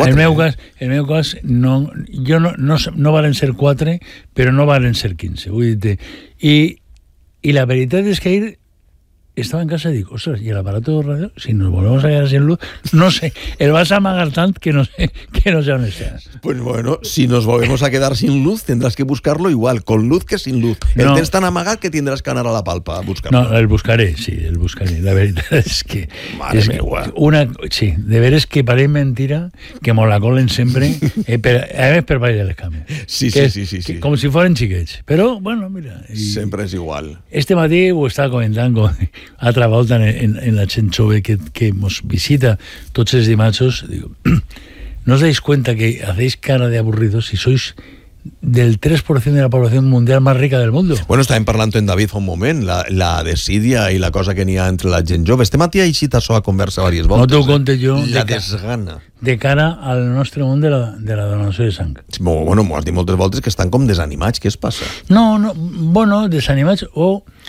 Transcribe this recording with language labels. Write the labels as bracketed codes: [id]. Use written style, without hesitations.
[ca] No, en el meu cas no, jo no valen ser 4, però no valen ser 15, vull dir-te. I la veritat és que ahir estava en casa i dic, ostres, i l'aparat de ràdio, [es] si nos volvemos a quedar sin luz, no sé, [ca] el vas a amagar tant que no sé on estàs. [es] Pues bueno, si nos volvemos a quedar sin luz, tendrás que buscarlo igual, con luz que sin luz. [ca] El no. Tens tan amagat que tindràs que anar a la palpa a buscar-lo. No, el buscaré, sí, el buscaré. La veritat és que... Mare meua. Una, sí, de veres que pare mentira que me la colen sempre, a més per ballar les cames. Sí. Com si foren xiquets. Però, bueno, mira... Sempre és igual. Este matí ho estava comentant com... altra volta en la gent jove que mos visita tots els dimarts, [es] digo, no us deis cuenta que hacéis cara de aburridos si sois del 3% de la población mundial más rica del mundo. [ca] Bueno, estàvem parlant en David fa un moment, la desídia i la cosa que n'hi ha entre la gent jove. Este matí ha eixit això a conversa diverses voltes. No t'ho conte jo. La desgana. De cara al nostre món de la donació de sang. Bueno, m'ho has dit moltes voltes que estan com desanimats. Què es passa? No, desanimats o...